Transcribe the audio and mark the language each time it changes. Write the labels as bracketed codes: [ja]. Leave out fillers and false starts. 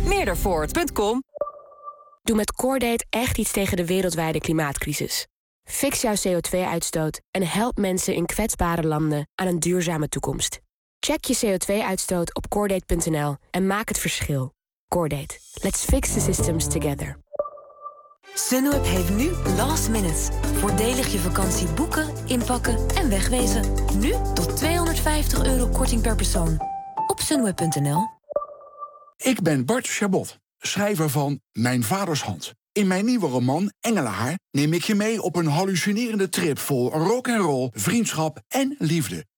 [nl] Meerdervoort.com. Doe met CoreDate echt iets tegen de wereldwijde klimaatcrisis. Fix jouw CO2-uitstoot en help mensen in kwetsbare landen aan een duurzame toekomst. Check je CO2-uitstoot op CoreDate.nl en maak het verschil. CoreDate. [en] Let's fix the systems together. [nl] Sunweb heeft nu last minute. Voordelig je vakantie boeken, inpakken en wegwezen. Nu tot €250 korting per persoon. Op sunweb.nl. Ik ben Bart Chabot, schrijver van Mijn Vaders Hand. In mijn nieuwe roman Engelenhaar neem ik je mee op een hallucinerende trip vol rock'n'roll, vriendschap en liefde.